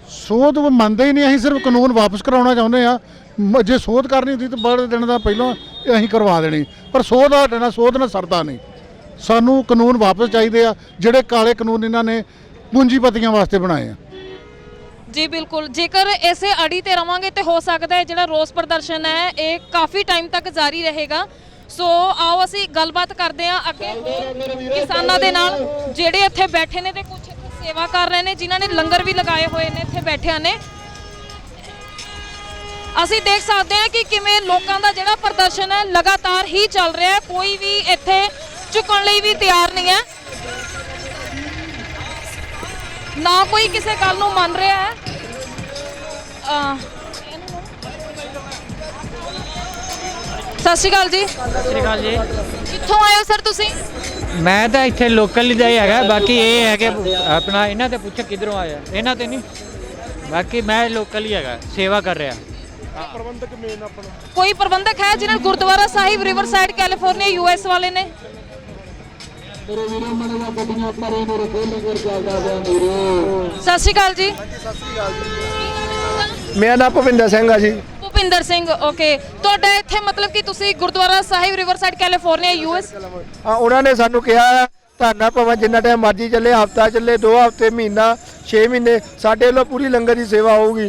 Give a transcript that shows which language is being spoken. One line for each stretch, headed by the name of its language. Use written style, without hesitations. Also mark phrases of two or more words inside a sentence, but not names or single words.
Punjabi: ਸੋਧ ਮੰਨਦੇ ਹੀ ਨਹੀਂ, ਅਸੀਂ ਸਿਰਫ ਕਾਨੂੰਨ ਵਾਪਸ ਕਰਾਉਣਾ ਚਾਹੁੰਦੇ ਆ। ਜੇ ਸੋਧ ਕਰਨੀ ਹੁੰਦੀ ਤਾਂ ਬੜੇ ਦਿਨ ਦਾ ਪਹਿਲਾਂ ਅਸੀਂ ਕਰਵਾ ਦੇਣੀ, ਪਰ ਸੋਧ ਨਾਲ ਸਰਦਾ ਨਹੀਂ। ਸਾਨੂੰ ਕਾਨੂੰਨ ਵਾਪਸ ਚਾਹੀਦੇ ਆ, ਜਿਹੜੇ ਕਾਲੇ ਕਾਨੂੰਨ ਇਹਨਾਂ ਨੇ ਪੂੰਜੀਪਤੀਆਂ ਵਾਸਤੇ ਬਣਾਏ ਆ। ਜੀ ਬਿਲਕੁਲ, ਜੇਕਰ ਐਸੇ ਅੜੀ ਤੇ ਰਵਾਂਗੇ ਤੋ ਹੋ ਸਕਦਾ ਹੈ ਜਿਹੜਾ ਰੋਸ ਪ੍ਰਦਰਸ਼ਨ ਹੈ ਯੇ ਕਾਫ਼ੀ ਟਾਈਮ ਤਕ ਜਾਰੀ ਰਹੇਗਾ। सो आओ असी गलबात करते हैं अगे किसानों के नाल जिहड़े इत्थे बैठे ने ते कुछ इत्थे सेवा कर रहे हैं, जिन्हों ने लंगर भी लगाए हुए ने इत्थे बैठे ने। असी देख सकते हैं कि किवें लोकां दा जिहड़ा प्रदर्शन है लगातार ही चल रहा है, कोई भी इत्थे झुकण लई भी तैयार नहीं है, ना कोई किसी गल नूं मन रहा है। ਸਤ ਸ੍ਰੀ ਅਕਾਲ ਜੀ। ਸਤ ਸ੍ਰੀ ਅਕਾਲ ਜੀ। ਕਿੱਥੋਂ ਆਏ ਹੋ ਸਰ ਤੁਸੀਂ? मैं तो इत्थे लोकल ही है, बाकी ये है कि अपना इन्हां ते पुछ किधरों आया, इन्हां ते नहीं, बाकी मैं लोकल ही है, सेवा कर रहा। ਪ੍ਰਬੰਧਕ ਮੇਨ ਆਪਣਾ कोई प्रबंधक है जिन्हें गुरुद्वारा साहिब रिवर साइड कैलीफोर्निया US वाले ने? ਸਤ ਸ੍ਰੀ ਅਕਾਲ ਜੀ। ਮੇਰਾ ਨਾਮ ਭੁਪਿੰਦਰ ਸਿੰਘ ਆ ਜੀ। ਭੁਪਿੰਦਰ ਸਿੰਘ, ਓਕੇ। ਤੁਹਾਡਾ ਇੱਥੇ ਮਤਲਬ ਕਿ ਤੁਸੀਂ ਗੁਰਦੁਆਰਾ ਸਾਹਿਬ ਰਿਵਰਸਾਈਡ ਕੈਲੀਫੋਰਨੀਆ US ਉਹਨਾਂ ਨੇ ਸਾਨੂੰ ਕਿਹਾ ਧਰਨਾ ਭਾਵੇਂ ਜਿੰਨਾ ਟਾਈਮ ਮਰਜ਼ੀ ਚੱਲੇ, ਹਫਤਾ ਚੱਲੇ, 2 ਹਫਤੇ, ਮਹੀਨਾ, 6 ਮਹੀਨੇ, ਸਾਡੇ ਵੱਲੋਂ ਪੂਰੀ ਲੰਗਰ ਦੀ ਸੇਵਾ ਹੋਊਗੀ।